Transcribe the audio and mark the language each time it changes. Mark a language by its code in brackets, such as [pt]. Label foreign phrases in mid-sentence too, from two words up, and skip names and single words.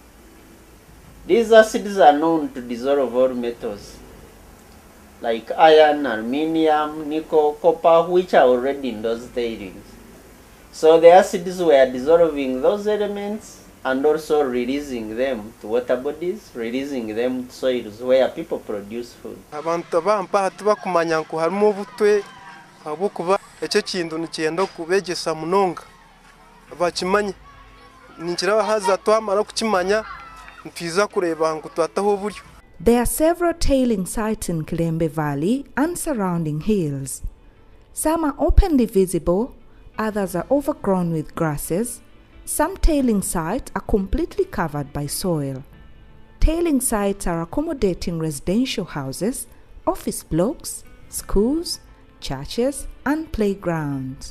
[en] These acids are known to dissolve all metals, like iron, aluminium, nickel, copper, which are already in those tailings. So the acids were dissolving those elements and also releasing them to water bodies, releasing them to soils where people produce food. [nyn] Abantu bampa tubakumanya nko harimo obutwe abukuba ekyo kintu nikyenda kubegesa munonga bakimanye ningira haza twamara kukimanya ntiza kureba ngo twataho buryo. [en] There are several tailing sites in Kilembe Valley and surrounding hills. Some are openly visible, others are overgrown with grasses. Some tailing sites are completely covered by soil. Tailing sites are accommodating residential houses, office blocks, schools, churches, and playgrounds.